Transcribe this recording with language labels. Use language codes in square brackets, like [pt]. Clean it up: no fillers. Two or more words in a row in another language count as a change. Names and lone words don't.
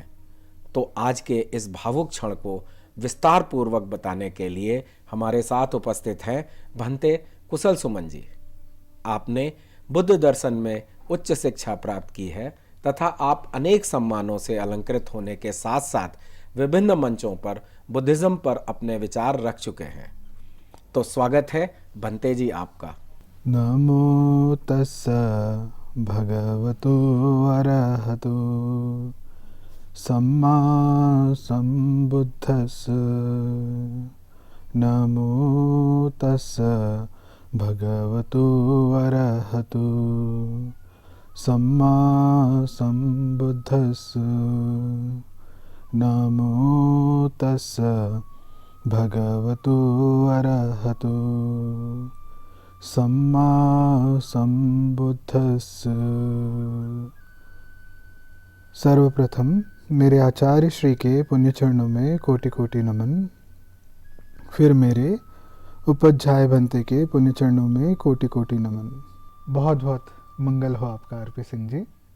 [hi] तो आज के इस भावुक क्षण को विस्तार पूर्वक बताने के लिए हमारे साथ उपस्थित हैं भंते कुशल सुमन जी। आपने बुद्ध दर्शन में उच्च शिक्षा प्राप्त की है तथा आप अनेक सम्मानों से अलंकृत होने के साथ साथ विभिन्न मंचों पर बुद्धिज्म पर अपने विचार रख चुके हैं। तो स्वागत है भंते जी आपका। [pi] नमो तस्सा भगवतो अरहतो सम्मा सम्बुद्धस्स। नमो तस्सा भगवतो अरहतो सम्मा सम्बुद्धस्स। नमो तस्सा भगवतो अरहतो सम्मा सम्बुद्धस्स। [hi] सर्वप्रथम मेरे आचार्य श्री के पुण्य चरणों में कोटि कोटि नमन। फिर मेरे उपाध्याय भंते के पुण्य चरणों में कोटि कोटि नमन। बहुत बहुत मंगल हो आपका आरपी सिंह जी।